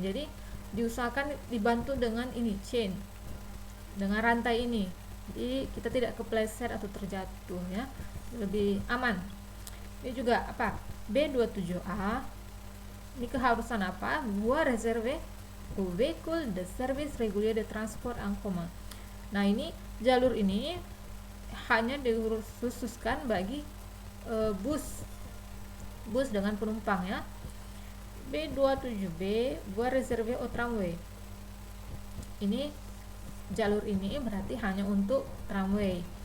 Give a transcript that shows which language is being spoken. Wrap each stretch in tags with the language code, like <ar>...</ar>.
<id>Jadi diusahakan dibantu dengan ini chain, dengan rantai ini. Jadi kita tidak kepleset atau terjatuh ya, lebih aman. Ini juga apa? B27A. Ini keharusan apa?</id> <fr>Voie réservée aux véhicules de service régulier de transport en commun.</fr> <id>Nah, ini jalur ini hanya dikhususkan bagi bus dengan penumpang ya.</id> <fr>B27B voie réservée au tramway.</fr> <id>Ini jalur ini berarti hanya untuk tramway.</id>